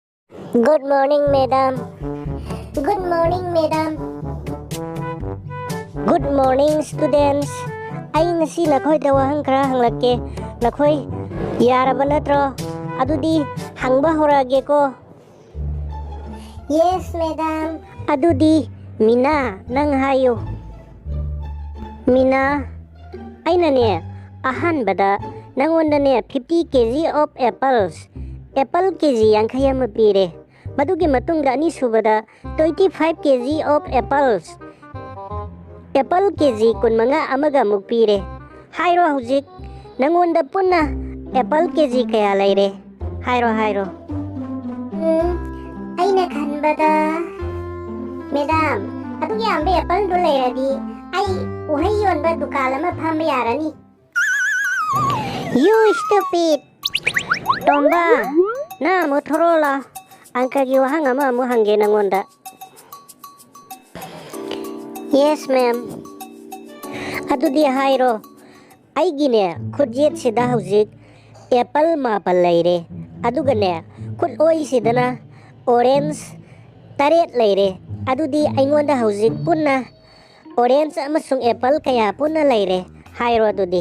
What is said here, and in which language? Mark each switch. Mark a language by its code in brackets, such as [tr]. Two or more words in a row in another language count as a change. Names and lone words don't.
[en] Good morning, madam. Good morning, madam. Good morning, students. [mni] Ay ngasi nakoy dawahang kara hanglake. Nakoy yaraba natro. Adudi hangba horage ko. [en] Yes, madam. [mni] Adudi Mina nang hayo. Mina ay na ne ahanbada nangonda ne 50 [en] kg of apples. [mni] Apple kg yankhai ama pire. Madugi matungda ani subada 25 [en] kg of apples. [mni] Apple kg kun manga amaga muk pire. Hairo hujik nangonda punna apple kg kaya laire. Hairo. Aina khanbada Madam, adugi ambe apple do lairadi ai uhai yonba dukal ama phamba yarani. [en] You stupid. [mni] Tomba na Motorola angkagi wahang ama mu hangge nangonda. [en] Yes ma'am. [mni] Adu dia hairo ai gine khudjet sida hujik apple ma palaire adu gane khud oi sidana orange taret laire adu di aingonda hujik punna orange amasung apple kaya punna laire hairo adu di.